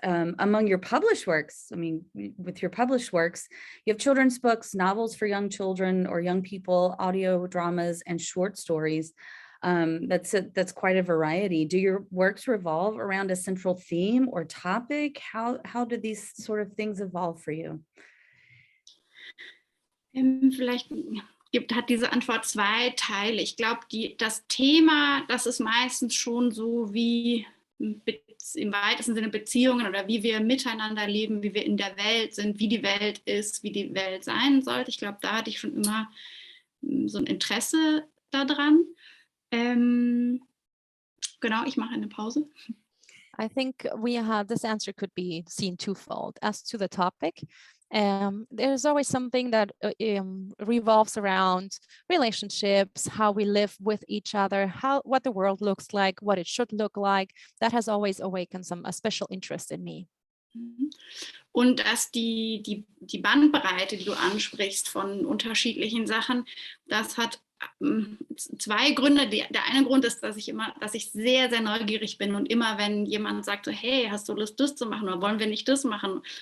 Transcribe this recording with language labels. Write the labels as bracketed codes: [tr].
[en] Among your published works, I mean, with your published works, you have children's books, novels for young children or young people, audio dramas, and short stories. That's quite a variety. Do your works revolve around a central theme or topic? How do these sort of things evolve for you? [de] Vielleicht hat diese Antwort 2 Teile. Ich glaube, das Thema, das ist meistens schon so wie im weitesten Sinne Beziehungen oder wie wir miteinander leben, wie wir in der Welt sind, wie die Welt ist, wie die Welt sein sollte. Ich glaube, da hatte ich schon immer so ein Interesse daran. Genau, ich mache eine Pause. [en] I think this answer could be seen twofold. As to the topic, there's always something that revolves around relationships, how we live with each other, what the world looks like, what it should look like. That has always awakened a special interest in me. [de] Und dass die Bandbreite, die du ansprichst von unterschiedlichen Sachen, das hat 2 Gründe. Der eine Grund ist, dass ich sehr, sehr neugierig bin und immer, wenn jemand sagt so, hey, hast du Lust, das zu machen oder wollen wir nicht das machen?